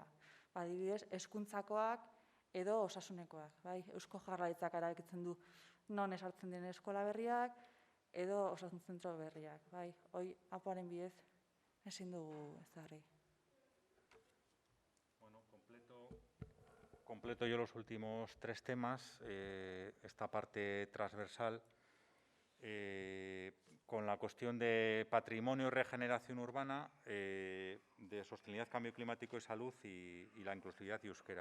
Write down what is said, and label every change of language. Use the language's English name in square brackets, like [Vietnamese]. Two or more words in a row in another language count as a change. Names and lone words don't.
[Basque] Adibidez, hezkuntzakoak edo osasunekoak. Eusko Jaurlaritzak erabakitzen du non esartzen diren eskola berriak edo osasun zentro berriak. Hoi, apoaren bidez, ezin dugu ezarri. [Spanish] Bueno, completo yo los últimos 3 temas, esta parte transversal, con la cuestión de patrimonio y regeneración urbana, de sostenibilidad, cambio climático y salud y la inclusividad y euskera.